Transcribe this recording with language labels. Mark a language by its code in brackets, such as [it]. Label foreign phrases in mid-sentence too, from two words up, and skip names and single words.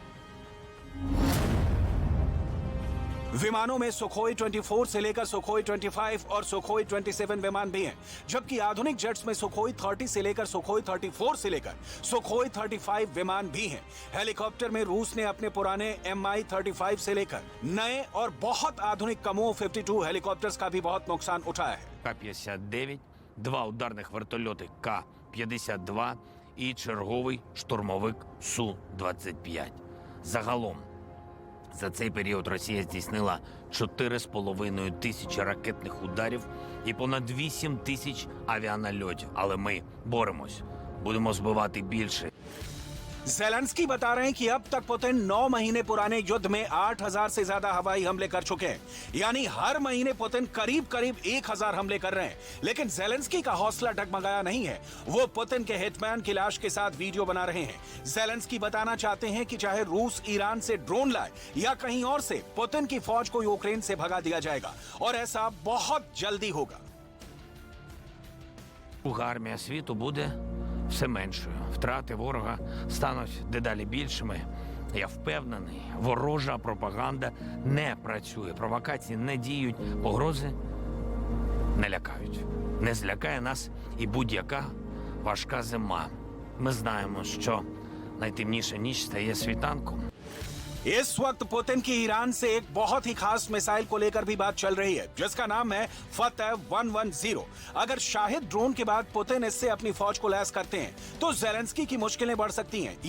[hi] विमानों में सुखोई 24 से लेकर सुखोई 25 और सुखोई 27 विमान भी हैं, जबकि आधुनिक जेट्स में सुखोई 30 से लेकर सुखोई 34 से लेकर सुखोई 35 विमान भी हैं। हेलीकॉप्टर में रूस ने अपने पुराने Mi-35 से लेकर नए और बहुत आधुनिक कमो 52 हेलीकॉप्टर्स का भी बहुत नुकसान उठाया है। [uk] К-59, 2 ударних вертольоти К-52 і черговий штурмовик Су-25. Загалом за цей період Росія здійснила 4,5 тисячі ракетних ударів і понад 8 тисяч авіанальотів. Але ми боремось, будемо збивати більше. [hi] ज़ेलेंस्की बता रहे हैं कि अब तक पुतिन 9 महीने पुराने युद्ध में 8,000 से ज्यादा हवाई हमले कर चुके हैं। यानी हर महीने पुतिन करीब करीब 1,000 हमले कर रहे हैं। लेकिन ज़ेलेंस्की का हौसला डगमगाया नहीं है। वो पुतिन के हिटमैन की लाश के साथ वीडियो बना रहे हैं। ज़ेलेंस्की बताना चाहते हैं कि चाहे रूस ईरान से ड्रोन लाए या कहीं और से, पुतिन की फौज को यूक्रेन से भगा दिया जाएगा और ऐसा बहुत जल्दी होगा। [uk] Друга армія світу буде все меншою. Втрати ворога стануть дедалі більшими. Я впевнений, ворожа пропаганда не працює, провокації не діють, погрози не лякають. Не злякає нас і будь-яка важка зима. Ми знаємо, що найтемніша ніч стає світанком. [hi] इस वक्त पुतिन की ईरान से एक बहुत ही खास मिसाइल को लेकर भी बात चल रही है, जिसका नाम है फतेह 110। अगर शाहिद ड्रोन के बाद पुतिन इससे अपनी फौज को लैस करते हैं तो ज़ेलेंस्की की मुश्किलें बढ़ सकती हैं।